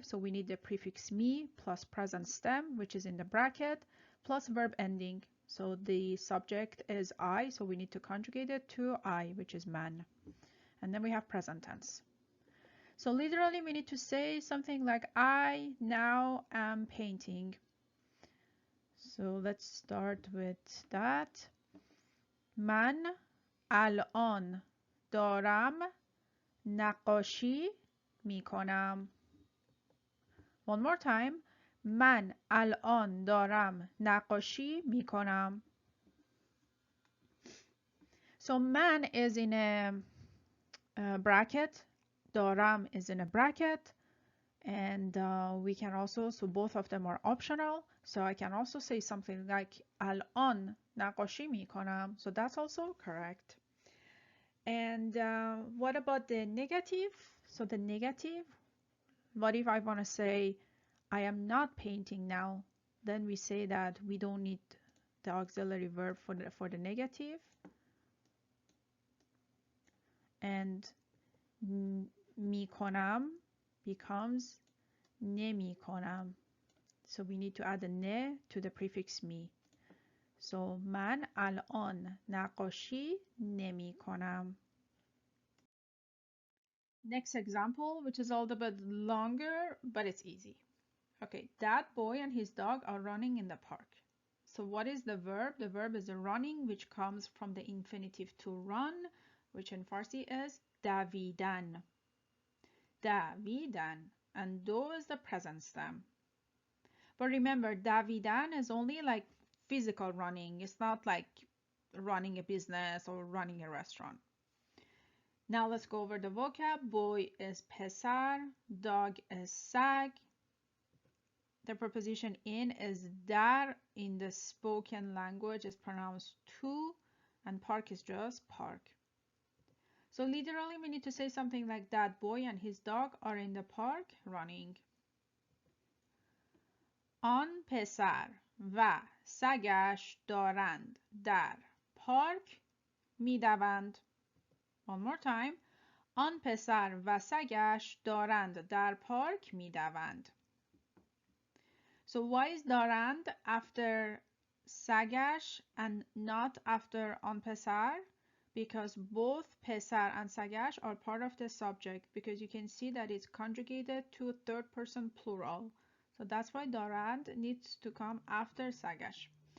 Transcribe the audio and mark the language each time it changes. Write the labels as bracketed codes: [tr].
[en] So we need the prefix me plus present stem, which is in the bracket, plus verb ending. So the subject is I, so we need to conjugate it to I, which is man. And then we have present tense. So literally we need to say something like I now am painting. So let's start with that. [fa] من الان دارم نقاشی میکنم. [en] One more time. [fa] من الان دارم نقاشی میکنم. [en] So man is in a bracket. دارم is in a bracket. And we can also, so both of them are optional. So I can also say something like [fa] الان نقاشی میکنم. [en] So that's also correct. And what about the negative? So the negative, what if I want to say I am not painting now? Then we say that we don't need the auxiliary verb for the negative. And میکنم becomes نمیکنم. So we need to add a ne to the prefix me. [fa] So من الان نقاشی نمیکنم. [en] Next example, which is a little bit longer, but it's easy. Okay, that boy and his dog are running in the park. So what is the verb? The verb is running, which comes from the infinitive to run, which in Farsi is davidan. Davidan. And do is the present stem. But remember, davidan is only like physical running. It's not like running a business or running a restaurant. Now let's go over the vocab. Boy is pesar, dog is sag. The preposition in is dar. In the spoken language is pronounced to, and park is just park. So literally we need to say something like that boy and his dog are in the park running. [fa] آن پسر و سگش دارند در پارک میدوند. [en] One more time. [fa] آن پسر و سگش دارند در پارک میدوند. [en] So why is دارند after سگش and not after آن پسر? Because both پسر and سگش are part of the subject, because you can see that it's conjugated to third person plural. So that's why دارند needs to come after سگش.